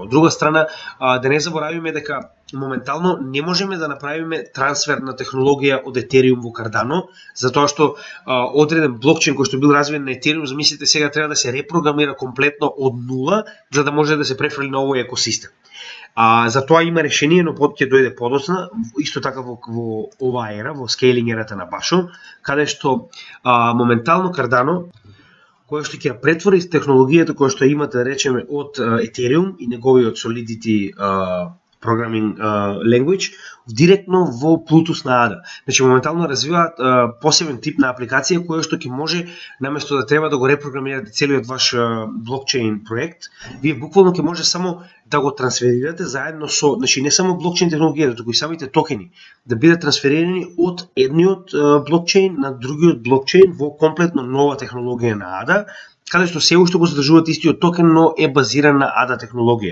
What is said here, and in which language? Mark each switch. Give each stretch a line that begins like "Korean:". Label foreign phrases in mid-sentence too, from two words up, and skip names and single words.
Macedonian: Од друга страна, да не заборавиме дека моментално не можеме да направиме трансфер на технологија од Ethereum во Cardano, затоа што одреден блокчейн кој што бил развиен на Ethereum, замислите сега треба да се репрограмира комплетно од нула за да може да се префрли на овој екосистем. За тоа има решение, но ќе дојде подоцна, исто така во оваа ера, во скейлинг ерата на Башо, каде што моментално Cardano која што ќе претвори технологијата која што имате, да речеме, од Ethereum и неговиот
English: Solidity programming language
Macedonian: директно во Bluetooth на ADA. Значи моментално развиваат посебен тип на апликација која што ќе може наместо да треба да го репрограмирате целиот ваш блокчейн проект, вие буквално ќе може само да го трансферирате заедно со, значи не само блокчейн технологијата, туку и самите токени да бидат трансферирани од едниот блокчейн на другиот блокчейн во комплетно нова технологија на ADA, каде што се уште го задржуваат истиот токен, но е базиран на ADA технологија.